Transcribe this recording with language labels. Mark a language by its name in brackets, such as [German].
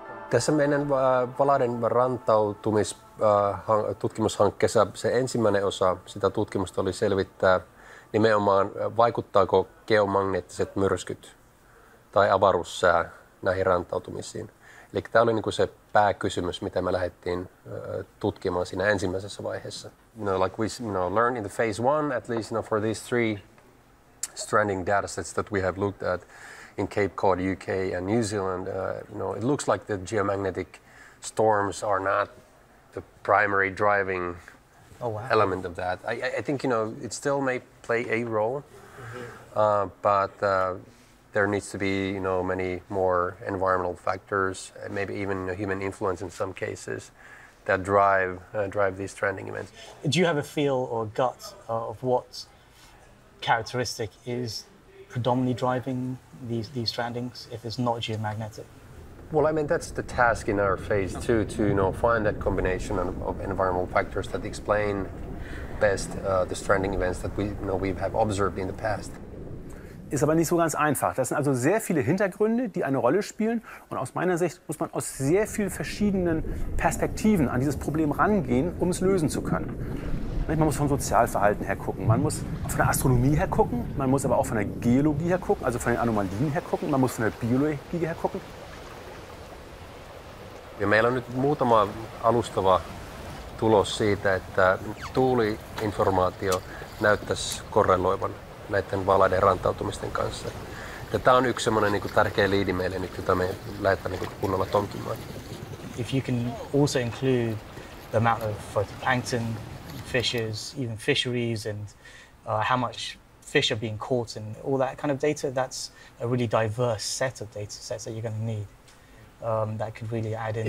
[Finnish] Tässä meidän valaiden rantautumistutkimushankkeessa se ensimmäinen osa sitä tutkimusta oli selvittää nimenomaan, vaikuttaako geomagneettiset myrskyt tai avaruussää näihin rantautumisiin. Eli tämä oli niinku se pääkysymys, mitä me lähdettiin tutkimaan siinä ensimmäisessä vaiheessa. [English] Like we learned in the phase 1, at least for these 3 stranding data sets that we have looked at in Cape Cod, UK and New Zealand, it looks like the geomagnetic storms are not the primary driving element of that. I think, it still may play a role, but there needs to be, many more environmental factors, maybe even human influence in some cases, that drive these stranding events. Do you have a feel or gut of what characteristic is predominantly driving these strandings if it's not geomagnetic? Well, I mean, that's the task in our phase 2 to find that combination of environmental factors that explain best the stranding events that we have observed in the past. [German] Ist aber nicht so ganz einfach. Das sind also sehr viele Hintergründe, die eine Rolle spielen. Und aus meiner Sicht muss man aus sehr vielen verschiedenen Perspektiven an dieses Problem rangehen, um es lösen zu können. Man muss vom Sozialverhalten her gucken, man muss von der Astronomie her gucken, man muss aber auch von der Geologie her gucken, also von den Anomalien her gucken, man muss von der Biologie her gucken. [Finnish] Ja meillä on nyt muutama alustava tulos siitä, että tuuliinformaatio näyttäisi korreloivan näiden valaiden rantautumisten kanssa. Ja tämä on yksi semmoinen niin kuin tärkeä liidi meille nyt, jota me lähdetään niin kuin kunnolla tonkimaan. [English] If you can also include the amount of phytoplankton, fishes, even fisheries, and how much fish are being caught and all that kind of data, that's a really diverse set of data sets that you're going to need. That could really add into